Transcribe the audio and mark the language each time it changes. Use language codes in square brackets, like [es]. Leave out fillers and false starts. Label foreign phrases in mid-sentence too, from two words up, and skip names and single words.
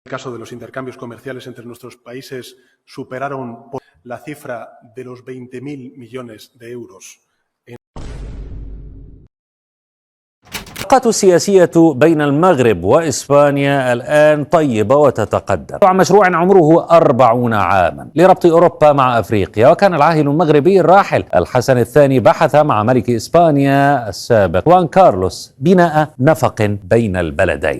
[es] el caso de los intercambios comerciales entre nuestros países superaron la cifra de los 20.000 millones de euros. [ar] العلاقات السياسية بين المغرب وإسبانيا الآن طيبة وتتقدم عن مشروع عمره 40 عاما لربط أوروبا مع أفريقيا. وكان العاهل المغربي الراحل الحسن الثاني بحث مع ملك إسبانيا السابق خوان كارلوس بناء نفق بين البلدين.